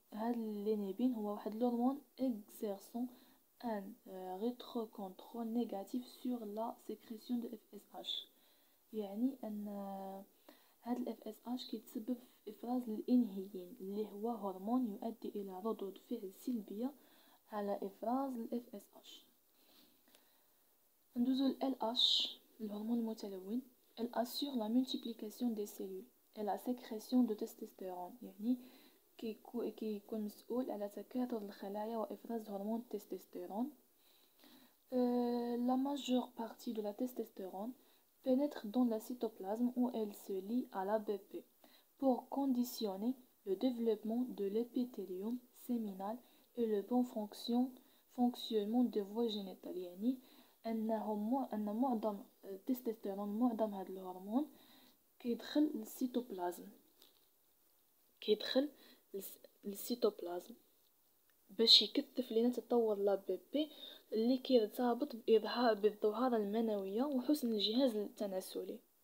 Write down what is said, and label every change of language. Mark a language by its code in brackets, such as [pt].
[ar] هاد l'énébine هو واحد الهرمون [fr] exerçant un rétrocontrôle négatif sur la sécrétion de FSH، [ar] يعني ان هاد ال FSH كيتسبب في افراز الانهيين اللي هو هرمون يؤدي الى ردود فعل سلبية على افراز ال FSH. ندوزو ل LH الهرمون المتلون. [fr] Elle assure la multiplication des cellules et la sécrétion de testostérone، [ar] يعني كيكون مسؤول على تكاثر الخلايا وإفراز هرمون التستوستيرون. [fr] La majeure partie de la testostérone pénètre dans le cytoplasme où elle se lie à l'ABP pour conditionner le développement de l'épithélium séminal et le bon fonctionnement des voies génitales. [ar] يعني أن معظم التستوستيرون، معظم هذا الهرمون كيدخل للسيتوبلازم باش يكثف لنا تطور لابيبي اللي كيرتبط بالظهارة المنوية وحسن الجهاز التناسلي.